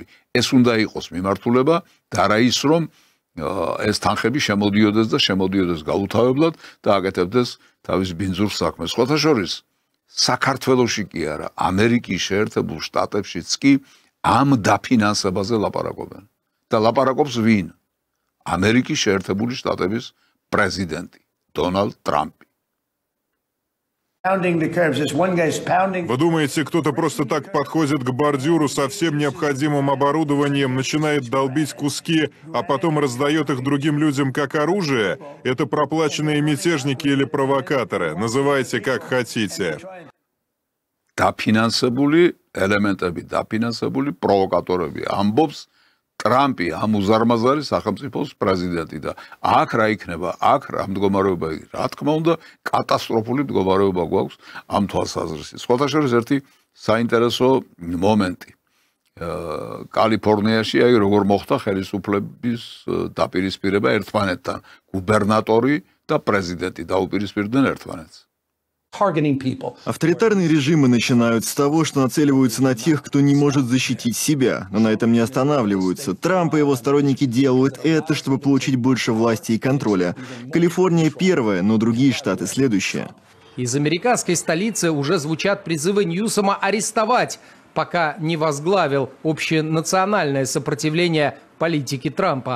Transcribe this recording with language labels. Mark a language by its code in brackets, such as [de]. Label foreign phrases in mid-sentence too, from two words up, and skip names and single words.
[ka] ეს უნდა იყოს მიმართულება და არა ის, რომ ეს თანხები შემოდიოდეს გაუთავებლად და აკეთებდეს თავის ბინძურ საქმეს. სხვათა შორის, საქართველოში კი არა, ამერიკის შეერთებულ შტატებშიც კი ამ დაფინანსებაზე ლაპარაკობენ. და ლაპარაკობს ვინ? ამერიკის შეერთებული შტატების პრეზიდენტი დონალდ ტრამპი. [ru] Вы думаете, кто-то просто так подходит к бордюру со всем необходимым оборудованием, начинает долбить куски, а потом раздает их другим людям как оружие? Это проплаченные мятежники или провокаторы. Называйте как хотите. [ka] დაფინანსებული ელემენტები, დაფინანსებული პროვოკატორები. ამბობს ტრამპი, ამ უზარმაზარი სახელმწიფოს პრეზიდენტი და აქ რა იქნება? აქ რა მდგომარეობა იქნება? რა თქმა უნდა, კატასტროფული მდგომარეობა გვაქვს ამ თვალსაზრისით. სხვათა შორის ერთი საინტერესო მომენტი. კალიფორნიაში აი როგორ მოხდა ხელისუფლების დაპირისპირება ერთმანეთთან. გუბერნატორი და პრეზიდენტი დაუპირისპირდნენ ერთმანეთს. [ru] Авторитарные режимы начинают с того, что нацеливаются на тех, кто не может защитить себя, но на этом не останавливаются. Трамп и его сторонники делают это, чтобы получить больше власти и контроля. Калифорния первая, но другие штаты следующие. Из американской столицы уже звучат призывы Ньюсома арестовать, пока не возглавил общенациональное сопротивление политике Трампа.